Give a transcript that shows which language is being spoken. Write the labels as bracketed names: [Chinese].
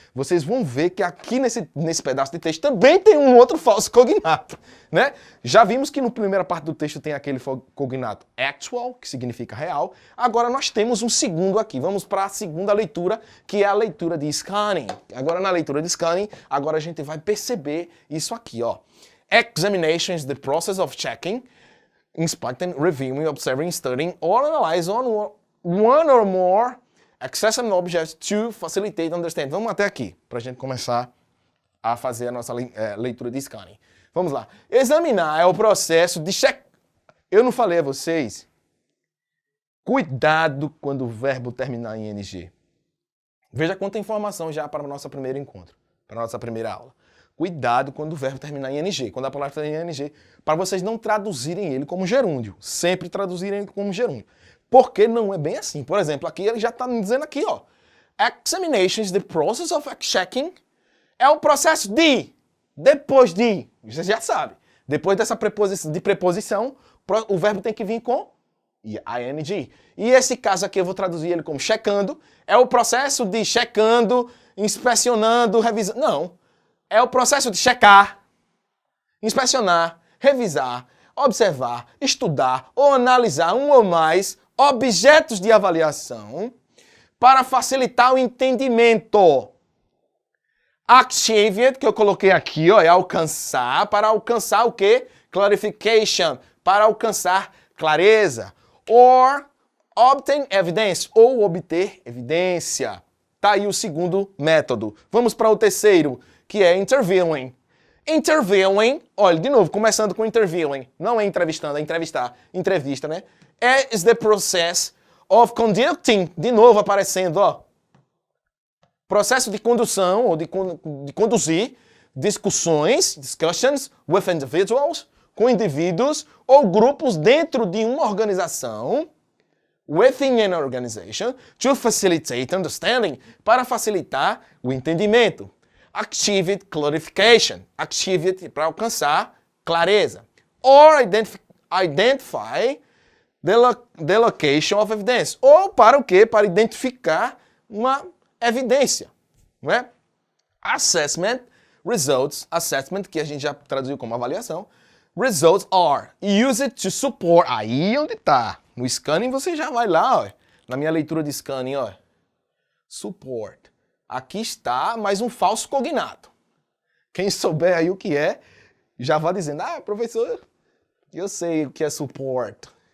[Portuguese] Vocês vão ver que aqui nesse pedaço de texto também tem um outro falso cognato, né? Já vimos que na primeira parte do texto tem aquele cognato actual, que significa real. Agora nós temos um segundo aqui. Vamos para a segunda leitura, que é a leitura de scanning. Agora na leitura de scanning, agora a gente vai perceber isso aqui, ó. [English] Examination is the process of checking, inspecting, reviewing, observing, studying, or analyzing one or more accessible objects to facilitate understanding. [Portuguese] Vamos até aqui, para a gente começar a fazer a nossa leitura de scanning. Vamos lá. Examinar é o processo de check. Eu não falei a vocês? Cuidado quando o verbo terminar em ing. Veja quanta informação já para o nosso primeiro encontro, para a nossa primeira aula. Cuidado quando o verbo terminar em ing, quando a palavra terminar em ing, para vocês não traduzirem ele como gerúndio. Sempre traduzirem ele como gerúndio. Porque não é bem assim. Por exemplo, aqui ele já está me dizendo aqui, ó. [English] Examination is the process of checking. [Portuguese] É o processo de, depois de, você já sabe. Depois dessa preposição, o verbo tem que vir com ing. E esse caso aqui eu vou traduzir ele como checando. É o processo de checando, inspecionando, revisando. Não. É o processo de checar, inspecionar, revisar, observar, estudar ou analisar um ou mais objetos de avaliação para facilitar o entendimento. [English] Achieve it, [Portuguese] que eu coloquei aqui, ó, é alcançar. Para alcançar o quê? Clarification. Para alcançar clareza. [English] Or obtain evidence. [Portuguese] Ou obter evidência. Tá aí o segundo método. Vamos para o terceiro, que é interviewing. Interviewing, olha, de novo, começando com interviewing. Não é entrevistando, é entrevistar. Entrevista, né? [English] Is the process of conducting. [Portuguese] De novo aparecendo, ó. Processo de condução, ou de conduzir discussões, [English] discussions with individuals, [Portuguese] com indivíduos ou grupos dentro de uma organização, [English] within an organization, to facilitate understanding, [Portuguese] para facilitar o entendimento. [English] Achieve it, clarification. Achieve it, [Portuguese] para alcançar clareza. [English] Or identify the location of evidence. [Portuguese] Ou para o quê? Para identificar uma evidência, não é? Assessment, results, assessment, que a gente já traduziu como avaliação. [English] Results are used to support. [Portuguese] Aí onde está. No scanning você já vai lá, ó. Na minha leitura de scanning, ó. Support. Aqui está mais um falso cognato. Quem souber aí o que é, já vai dizendo, professor, eu sei o que é support.